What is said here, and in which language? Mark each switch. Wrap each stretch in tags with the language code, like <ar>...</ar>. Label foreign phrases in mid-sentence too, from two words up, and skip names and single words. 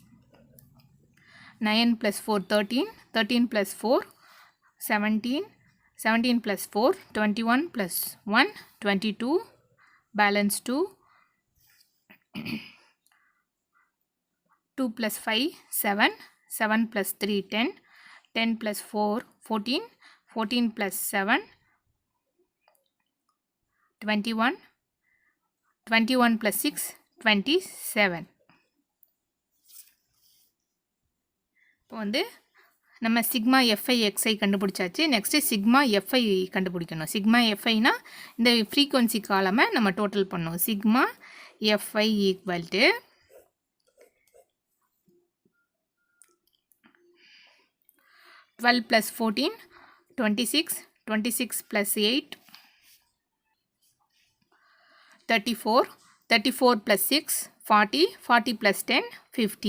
<en>9 + 4 13, 13 + 4 17, 17 plus 4, 21 plus 1, 22, balance 2, 2 plus 5, 7, 7 plus 3, 10, 10 plus 4, 14, 14 plus 7, 21, 21 plus 6, 27.</en> <ta>இப்போ வந்து நம்ம</ta> <en>sigma fi xi</en> <ta>கண்டுபிடிச்சாச்சு. நெக்ஸ்ட்டு</ta> <en>sigma fi</en> <ta>கண்டுபிடிக்கணும். சிக்மா எஃப்ஐனா இந்த</ta> <en>frequency column</en> <ta>நம்ம டோட்டல் பண்ணணும்.</ta> <en>sigma fi equal to 12 plus 14, 26, 26 plus 8, 34, 34 plus 6, 40, 40 plus 10, 50.</en>